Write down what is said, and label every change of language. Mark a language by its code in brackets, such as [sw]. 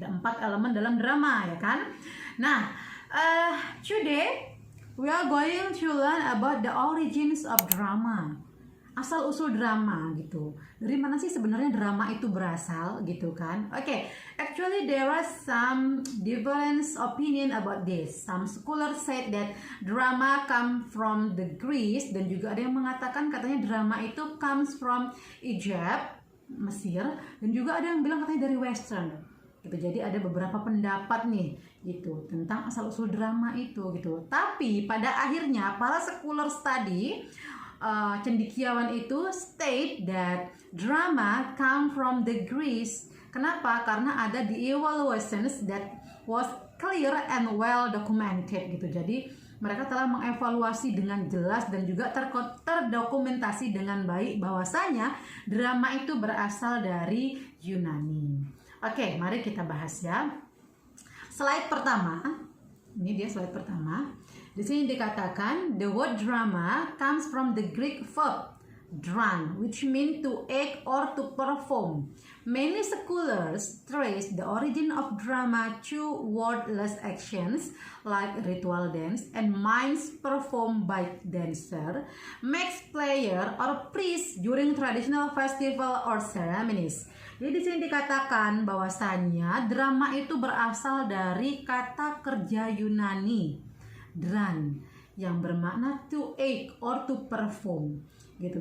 [id] Ada 4 elemen dalam drama, ya kan? Nah, [en] today we are going to learn about the origins of drama. [id] Asal usul drama gitu. Dari mana sih sebenarnya drama itu berasal gitu kan? [en] Okay, actually there are some different opinion about this. Some scholars said that drama come from the Greece, [id] dan juga ada yang mengatakan katanya drama itu [en] comes from Egypt, [id] Mesir, dan juga ada yang bilang katanya dari [en] Western. [id] Gitu. Jadi ada beberapa pendapat nih gitu tentang asal usul drama itu gitu. Tapi pada akhirnya para scholar study cendekiawan itu [en] state that drama come from the Greece. [id] Kenapa? Karena ada [en] the evaluations that was clear and well documented [id] gitu. Jadi mereka telah mengevaluasi dengan jelas dan juga terdokumentasi dengan baik bahwasanya drama itu berasal dari Yunani. Oke, mari kita bahas ya. Slide pertama. Ini dia slide pertama. Di sini dikatakan [en] the word drama comes from the Greek verb dran, which means to act or to perform. Many scholars trace the origin of drama to wordless actions like ritual dance and mimes performed by dancer, max player or priest during traditional festival or ceremonies. [id] Jadi di sini dikatakan bahwasannya drama itu berasal dari kata kerja Yunani dran yang bermakna [en] to act or to perform [id] gitu.